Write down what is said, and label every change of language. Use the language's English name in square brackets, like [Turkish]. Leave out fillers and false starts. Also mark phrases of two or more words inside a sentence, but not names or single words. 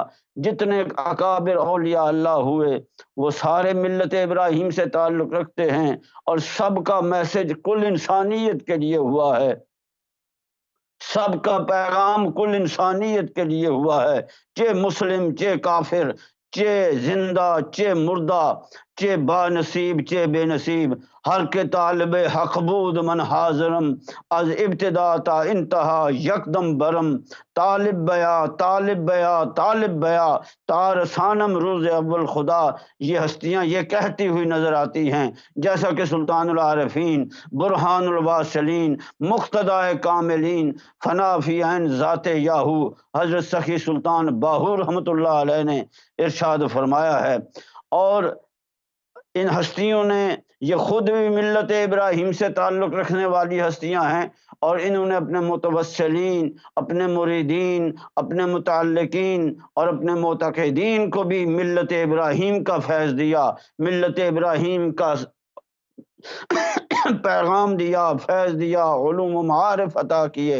[Urdu] جتنے اکابر اولیاء اللہ ہوئے وہ سارے ملت ابراہیم سے تعلق رکھتے ہیں، اور سب کا میسج کل انسانیت کے لیے ہوا ہے، سب کا پیغام کل انسانیت کے لیے ہوا ہے، [Persian] چے مسلم چے کافر، چے زندہ چے مردہ، چے با نصیب چے بے نصیب، ہر کے طالب حق بود من حاضرم، از ابتدا تا انتہا یکدم برم، طالب بیا طالب بیا طالب بیا تارسانم روز اول خدا۔ [Urdu] یہ ہستیاں یہ کہتی ہوئی نظر آتی ہیں، جیسا کہ سلطان العارفین، برہان الواصلین، مقتدائے کاملین، فنا فی عین ذات یاہو حضرت سخی سلطان باہو رحمۃ اللہ علیہ نے ارشاد فرمایا ہے۔ اور ان ہستیوں نے یہ خود بھی ملت ابراہیم سے تعلق رکھنے والی ہستیاں ہیں، اور انہوں نے اپنے متوسلین، اپنے مریدین، اپنے متعلقین اور اپنے معتقدین کو بھی ملت ابراہیم کا فیض دیا، ملت ابراہیم کا پیغام دیا، فیض دیا، علوم و معارف عطا کیے۔